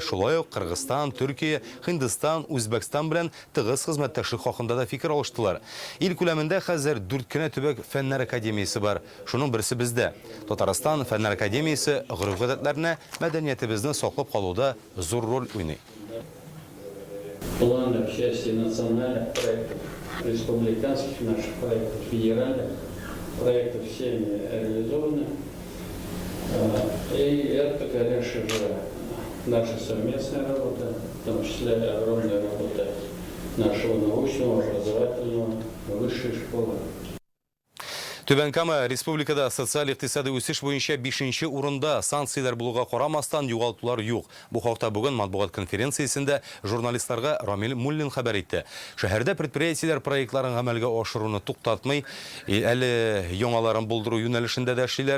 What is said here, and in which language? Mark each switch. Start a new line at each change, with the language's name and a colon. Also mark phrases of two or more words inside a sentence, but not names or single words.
Tatar: Шулай ук Кыргызстан, Төркия, Һиндстан, Үзбәкстан белән тыгыз хезмәттәшлек хакында да фикер алыштылар. Ил күләмендә хәзер 4 кенә төбәк фәннәр академиясе бар. Шуның берсе бездә. Татарстан фәннәр академиясе гореф-гадәтләрне, мәдәнияте безне саклап калуда зур роль уйный.
Russian: Планов части национальных проектов, республиканских наших проектов, федеральных проектов всеми реализованы. И это, конечно же, наша совместная работа, в том числе огромная работа нашего научного, образовательного, высшей школы.
Tatar: Түбән Кама республикада социаль-иктисади үсеш буенча 5нче урында, санкциялар булуга карамастан югалтулар юк. Бу хакта бүген матбугат конференциясендә журналистларга Рамил Муллин хәбәр итте. Шәһәрдә предприятиеләр проектларын гамәлгә ашыруны туктатмый, әле яңаларын булдыру юнәлешендә дә эшлиләр.